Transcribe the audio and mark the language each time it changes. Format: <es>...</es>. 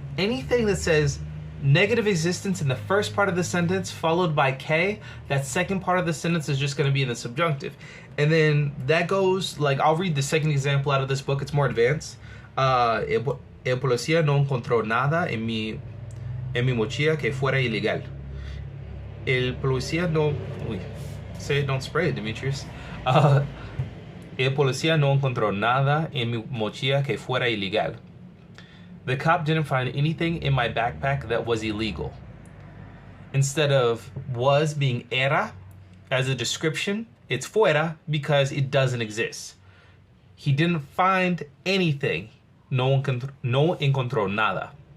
<en>Anything that says negative existence in the first part of the sentence followed by K, that second part of the sentence is just going to be in the subjunctive. And then that goes, like, I'll read the second example out of this book, it's more advanced.</en> <es>El policía no encontró nada en mi mochila que fuera ilegal. El policía no...</es> <en>Uy, say it, don't spray it, Demetrius.</en> <es>El policía no encontró nada en mi mochila que fuera ilegal.</es> <en>The cop didn't find anything in my backpack that was illegal. Instead of was being era as a description, it's fuera because it doesn't exist. He didn't find anything.</en> <es>No encontró nada.</es>